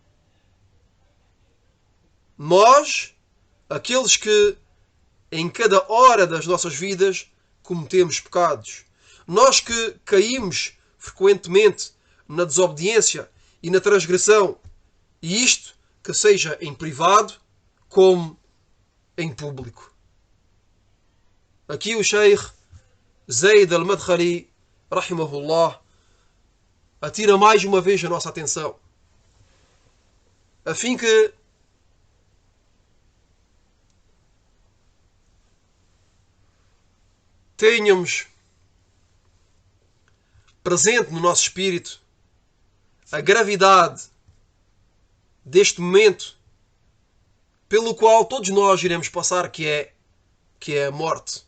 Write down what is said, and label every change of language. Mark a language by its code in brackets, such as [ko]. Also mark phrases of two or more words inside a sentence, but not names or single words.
[pt] Nós, aqueles que em cada hora das nossas vidas cometemos pecados. Nós que caímos frequentemente na desobediência e na transgressão, e isto que seja em privado como em público. Aqui o Sheikh Zayd al-Madkhali, rahimahullah, atira mais uma vez a nossa atenção, a fim que tenhamos presente no nosso espírito a gravidade deste momento pelo qual todos nós iremos passar, que é a morte.